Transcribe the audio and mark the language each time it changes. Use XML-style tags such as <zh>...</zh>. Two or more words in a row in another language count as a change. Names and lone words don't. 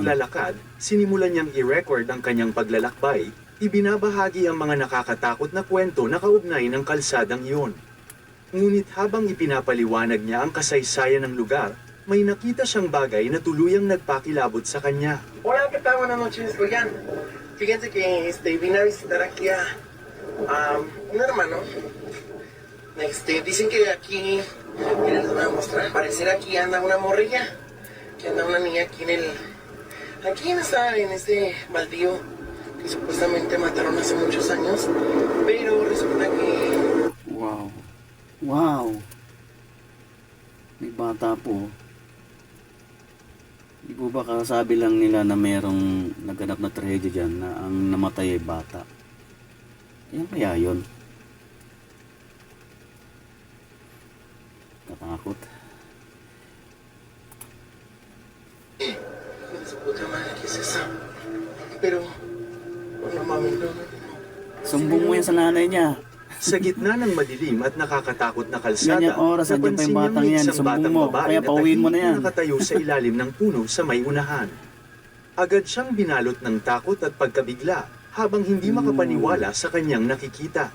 <tl>naglalakad, sinimulan niyang i-record ang kanyang paglalakbay, ibinabahagi ang mga nakakatakot na kwento na kaugnay ng kalsadang iyon. Ngunit habang ipinapaliwanag niya ang kasaysayan ng lugar, may nakita siyang bagay na tuluyang nagpakilabot sa kanya.</tl> <es>Hola, ¿qué tal? Buenas noches. Oigan, fíjense que vine a visitar aquí a un hermano. Dicen que aquí, miren, les voy a mostrar. Al parecer aquí anda una morrilla, que anda una niña aquí en este baldío que supuestamente mataron hace muchos años, pero resulta que</es> <tl>Wow. Wow. May bata po. Di po ba kasabi lang nila na merong naganap na trahedya dyan na ang namatay ay bata? Yan kaya yun? Katakot.</tl> <es>su puta madre, ¿qué es eso? Pero, no mames, no.</es> <tl>Sumbong mo yan sa nanay niya. Sa gitna ng madilim at nakakatakot na kalsada, Ganyang oras, andyan pa yung napansin niyang batang may yan. isang Sumbong batang mo. babae Kaya na pauwiin mo na tahimik yan. nakatayo sa ilalim ng puno sa may unahan. Agad siyang binalot ng takot at pagkabigla habang hindi makapaniwala sa kanyang nakikita.</tl>